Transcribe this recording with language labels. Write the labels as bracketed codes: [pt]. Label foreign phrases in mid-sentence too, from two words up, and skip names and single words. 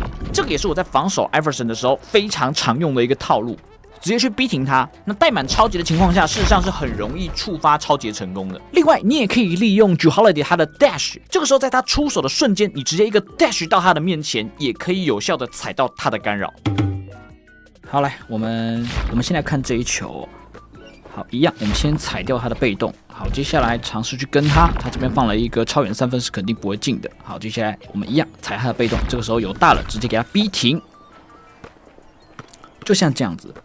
[zh] 這個也是我在防守 Iverson 的時候非常常用的一個套路。直接去逼停他，那帶滿超級的情況下，事實上是很容易觸發超級成功的。另外，你也可以利用 Jrue Holiday 他的 dash， 這個時候在他出手的瞬間，你直接一個 dash 到他的面前，也可以有效的踩到他的干擾。好，來，我們先來看這一球。好，一樣，我們先踩掉他的被動。好，接下來嘗試去跟他這邊放了一個超遠3分，是肯定不會進的。好，接下來我們一樣踩他的被动，這個時候有大了，直接給他逼停，就像這樣子。